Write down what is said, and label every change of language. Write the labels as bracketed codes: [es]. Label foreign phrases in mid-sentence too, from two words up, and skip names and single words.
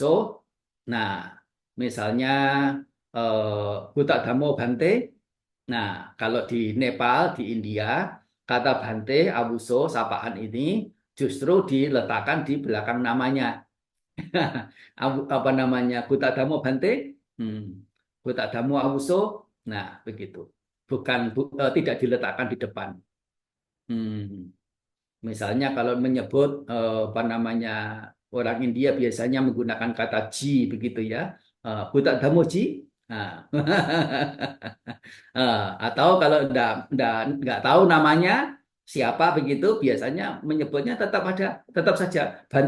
[id] Nah, misalnya Butak Damo Bante. Nah, kalau di Nepal, di India, kata Bante, Awuso, sapaan ini justru diletakkan di belakang namanya. Apa namanya? Gutadamo Bante, hmm. Gutadamo Awuso. Nah, begitu. Tidak diletakkan di depan. Hmm. Misalnya kalau menyebut apa namanya orang India biasanya menggunakan kata ji begitu ya. Gutadamo ji. Nah. Atau kalau nggak tahu namanya siapa begitu, biasanya menyebutnya tetap saja Banteji.